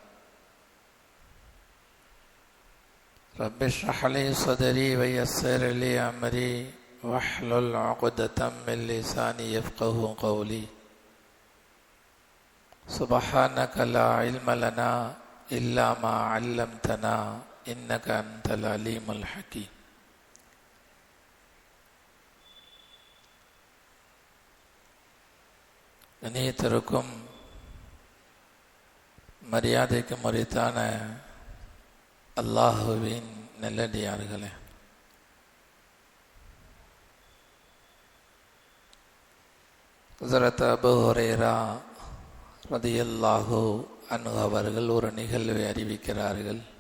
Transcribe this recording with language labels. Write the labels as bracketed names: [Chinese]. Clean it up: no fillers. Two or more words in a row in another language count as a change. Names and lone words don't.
[Arabic] رب اشرح لي صدري ويسر لي أمري واحلل عقدة من لساني يفقه قولي سبحانك لا علم لنا إلا ما علمتنا إنك أنت العليم الحكيم கண்ணியத்திற்கும் [Tamil] மரியாதைக்கும் உரித்தான அல்லாஹுவின் நல்லடியார்களே, ஹஸரத் அபூ ஹுரைரா [Arabic] رضي الله عنه [Tamil] அவர்கள் ஒரு நிகழ்வை அறிவிக்கிறார்கள்.